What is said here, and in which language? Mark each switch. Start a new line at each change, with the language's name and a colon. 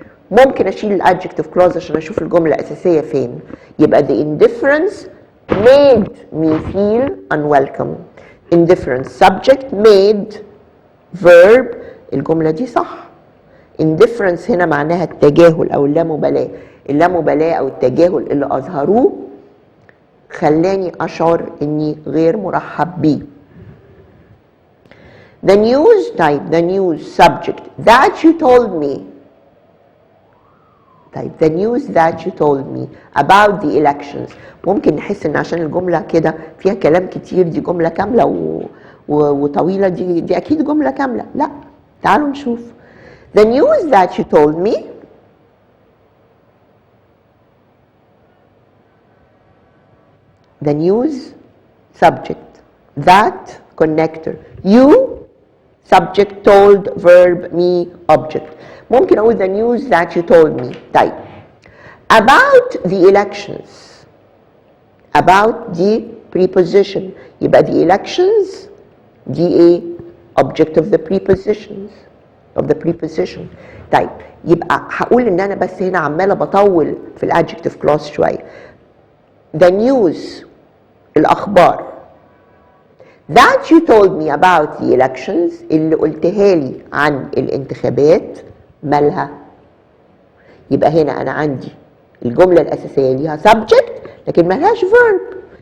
Arabic: ممكن اشيل الادجكتيف clause عشان اشوف الجمله الاساسيه فين.
English: يبقى the indifference made me feel unwelcome. indifference subject made verb
Arabic: الجمله دي صح. indifference هنا معناها التجاهل او اللامبالاه. اللامبالاه او التجاهل اللي اظهروه خلاني اشعر اني غير مرحب بيه.
English: The news type the news subject that you told me. طيب the news that you told me about the elections.
Arabic: ممكن نحس ان عشان الجمله كده فيها كلام كتير دي جمله كامله وطويله دي اكيد جمله كامله. لا تعالوا نشوف.
English: The news that you told me the news subject that connector you subject told verb me object.
Arabic: ممكن اقول
English: the news that you told me. طيب about the elections about the preposition يبقى the elections دي ايه object of the prepositions of the preposition.
Arabic: طيب يبقى هقول ان انا بس هنا عماله بطول في الادجكتيف كلاس شويه.
English: the news الاخبار that you told me about the elections
Arabic: اللي قلتها لي عن الانتخابات مالها يبقى هنا انا عندي الجمله الاساسيه ليها subject لكن ملهاش verb.